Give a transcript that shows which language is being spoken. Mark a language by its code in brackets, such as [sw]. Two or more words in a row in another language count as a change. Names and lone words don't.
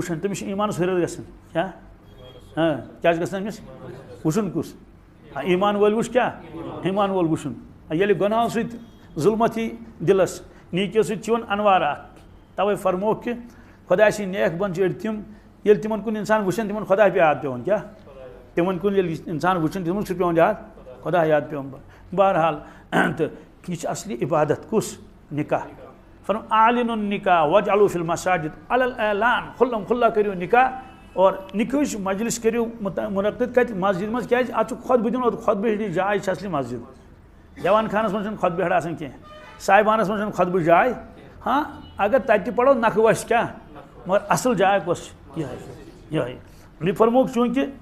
[ks] وٕچھان تٔمِس چھُ ایمانس ہُریر گژھان کیٛاہ کیٛاہ چھُ گژھان أمِس وٕچھُن کُس ایمان وٲلۍ وٕچھ کیٛاہ ایمان وول وٕچھُن ییٚلہِ گۄناہو سۭتۍ ظُلمت یی دِلس نیٖکیو سۭتۍ چھِ یِوان انوار اکھ توے فرموکھ کہِ خۄداے سٕنٛدۍ نیک بنٛد چھِ أڑۍ تِم ییٚلہِ تِمن کُن انسان وٕچھان تِمن خۄدا یاد پیٚوان کیٛاہ تِمن کُن ییٚلہِ انسان وٕچھان تِمن چھُ پیٚوان یاد خۄدا یاد پیٚوان بہرحال تہٕ یہِ چھِ اصلی عبادت کُس نکاح فرم [ar] عالن النکاح وجعلوا فی المساجد [ks] علی الاعلان کھُلم کھُلا کٔرِو نکاح اور نکاحٕچ مجلس کٔرِو منعقد کتہِ مسجد منٛز کیٛازِ اتھ چھُ خۄطبہٕ دِنُن خۄطبہٕ ہِش جاے چھِ اصلی مسجد دیوان خانس منٛز چھُنہٕ خۄطبہٕ ہٮ۪ڈ آسان کینٛہہ صاحبانس منٛز چھُنہٕ خۄطبہٕ جاے ہاں اگر تتہِ تہِ پرو نکھٕ وسہِ کیٛاہ مگر اصل جاے کۄس چھِ یِہے مےٚ فرموکھ چوٗنٛکہِ